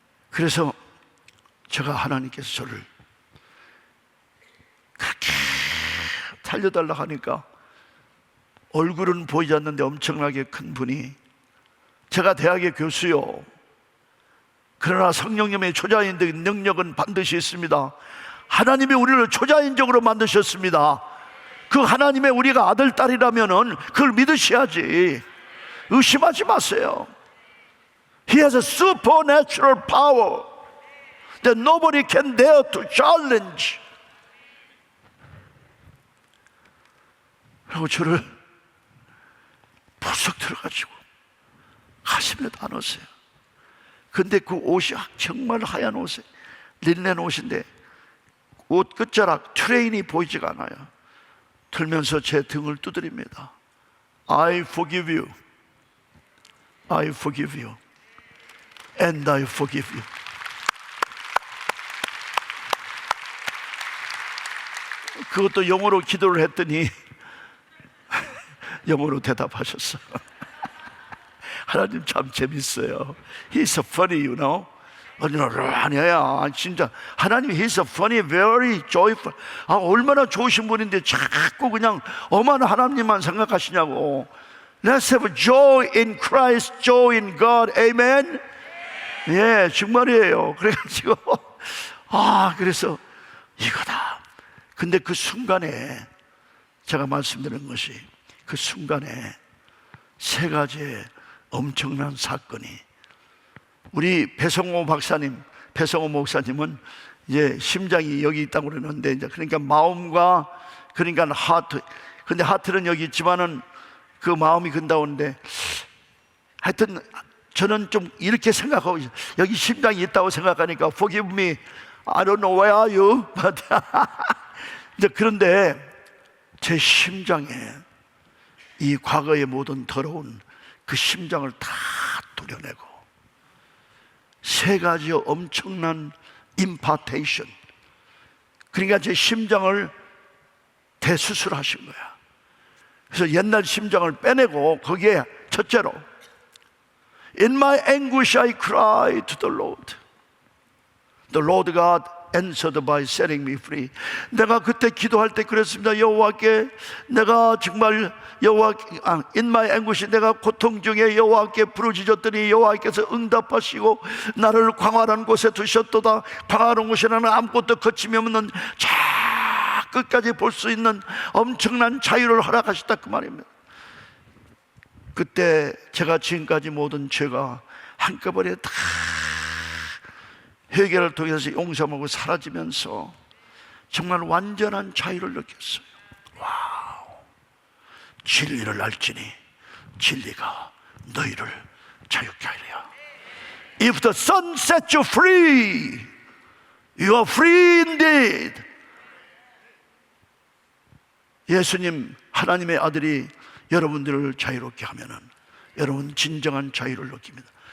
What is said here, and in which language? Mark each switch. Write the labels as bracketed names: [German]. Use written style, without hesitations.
[Korean] 그래서 제가 하나님께서 저를 그렇게 살려달라 하니까 얼굴은 보이지 않는데 엄청나게 큰 분이, 제가 대학의 교수요, 그러나 성령님의 초자연적인 능력은 반드시 있습니다. 하나님이 우리를 초자연적으로 만드셨습니다. 그 하나님의 우리가 아들, 딸이라면은 그걸 믿으셔야지. 의심하지 마세요. [English] He has a supernatural power that nobody can dare to challenge. [Korean] 그리고 저를 부쩍 들어가지고 가슴에 다 넣었어요. 근데 그 옷이 정말 하얀 옷에 린넨 옷인데 옷 끝자락 트레인이 보이지가 않아요. 들면서 제 등을 두드립니다. [English] I forgive you. I forgive you. And I forgive you. [Korean] 그것도 영어로 기도를 했더니 영어로 대답하셨어요. 하나님 참 재밌어요. [English] He's funny, you know. [Korean] 아니야, 진짜 하나님 [English] He's funny, very joyful. [Korean] 얼마나 좋으신 분인데 자꾸 그냥 엄한 하나님만 생각하시냐고. [English] Let's have joy in Christ, joy in God. [Korean] Amen. 예, 정말이에요. 그래가지고 그래서 이거다. 근데 그 순간에 제가 말씀드린 것이, 그 순간에 세 가지의 엄청난 사건이, 우리 배성호 박사님, 배성호 목사님은 이제 심장이 여기 있다고 그러는데, 이제 그러니까 마음과, 그러니까 하트, 근데 하트는 여기 있지만은 그 마음이 근다오는데, 하여튼 저는 좀 이렇게 생각하고 있어요. 여기 심장이 있다고 생각하니까 [English] forgive me, I don't know where are you, but [Korean] 이제 그런데 제 심장에 이 과거의 모든 더러운 그 심장을 다 도려내고 세 가지의 엄청난 임파테이션, 그러니까 제 심장을 대수술하신 거야. 그래서 옛날 심장을 빼내고 거기에 첫째로 [English] In my anguish I cried to the Lord. The Lord God answered by setting me free. [Korean] 내가 그때 기도할 때 그랬습니다. 여호와께 내가 정말 [English] in my anguish, [Korean] 내가 고통 중에 여호와께 부르짖었더니 여호와께서 응답하시고 나를 광활한 곳에 두셨도다. 광활한 곳이라는 아무것도 거침이 없는 저 끝까지 볼 수 있는 엄청난 자유를 허락하셨다, 그 말입니다. 그때 제가 지금까지 모든 죄가 한꺼번에 다 회개를 통해서 용서하고 사라지면서 정말 완전한 자유를 느꼈어요. 와우. 진리를 알지니 진리가 너희를 자유케 하리라. [English] If the Son sets you free, you are free indeed. [Korean] 예수님, 하나님의 아들이 여러분들을 자유롭게 하면은 여러분 진정한 자유를 느낍니다.